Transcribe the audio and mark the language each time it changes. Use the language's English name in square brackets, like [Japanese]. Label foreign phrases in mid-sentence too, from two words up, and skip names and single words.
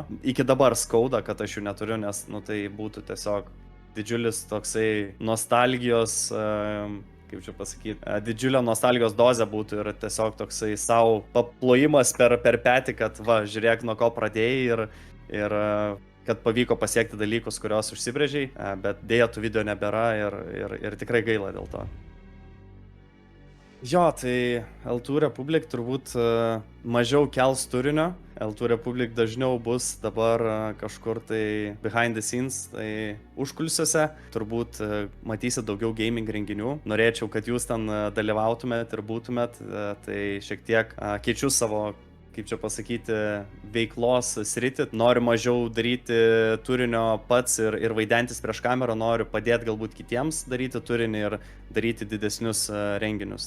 [Lithuanian] Iki dabar skauda, kad aš jų neturiu, nes tai būtų tiesiog didžiulis toksai nostalgijos, kaip čia pasakyti, didžiulio nostalgijos dozė būtų ir tiesiog toksai savo paplojimas per petį, kad va, žiūrėk, nuo ko pradėjai ir kad pavyko pasiekti dalykus, kurios užsibrėžiai, bet dėja tų video nebėra ir tikrai gaila dėl to. Jo, tai L2 Republic turbūt mažiau kels turinio. L2 Republic dažniau bus dabar kažkur tai [English] behind the scenes, [Lithuanian] tai užkulisiuose. Turbūt matysit daugiau gaming renginių. Norėčiau, kad jūs ten dalyvautumėt ir būtumėt. Tai šiek tiek keičiu savo, kaip čia pasakyti, veiklos sritį. Noriu mažiau daryti turinio pats ir vaidentis prieš kamerą, noriu padėti galbūt kitiems daryti turinį ir daryti didesnius renginius.